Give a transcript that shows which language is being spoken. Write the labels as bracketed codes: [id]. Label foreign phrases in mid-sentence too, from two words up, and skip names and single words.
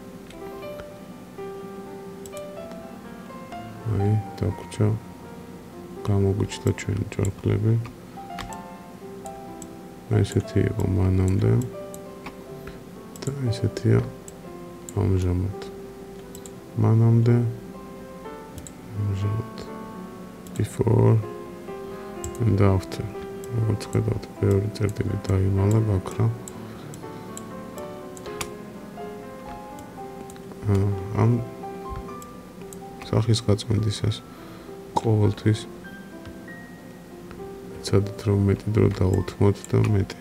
[ka] აი, დაგვრჩა გამოგვიჩნდა ჩვენი ჭორქლები. ესეთი იყო მანამდე და ესეთია ამჟამად. მანამდე ამჟამად [en] before and after. [ka] როგორც ხედავთ, ბევრი წერტილი დაიმალა გაქრა. ამ სახის გაწმენდისას ყოველთვის ცადეთ რომ მეტი დრო დაუთმოთ და მეტი